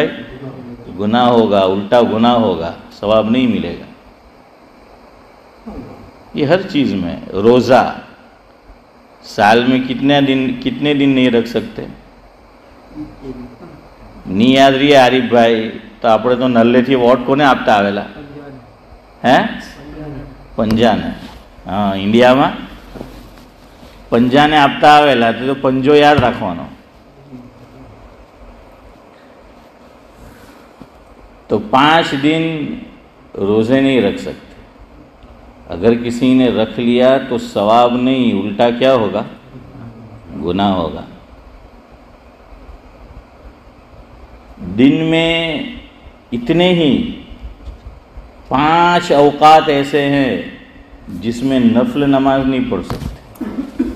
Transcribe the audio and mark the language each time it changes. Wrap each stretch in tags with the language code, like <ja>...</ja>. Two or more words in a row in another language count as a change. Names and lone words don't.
<ur>گناہ ہوگا, الٹا گناہ ہوگا, ثواب نہیں ملے گا. یہ ہر چیز میں. روزہ سال میں کتنے دن نہیں رکھ سکتے؟ نہیں یاد رہی ہے عارف بھائی تو</ur> <gu>આપણે તો નલ્લેથી વોટ કોને આપતા આવેલા હે? પંજાને. હા, ઇન્ડિયામાં પંજાને આપતા આવેલા તો પંજો યાદ રાખવાનો.</gu> <ur>تو 5 दिन روزے نہیں رکھ سکتے. اگر کسی نے رکھ لیا تو ثواب نہیں, الٹا کیا ہوگا؟ گناہ ہوگا. دن میں اتنے ہی 5 اوقات ایسے ہیں جس میں نفل نماز نہیں پڑھ سکتے.</ur>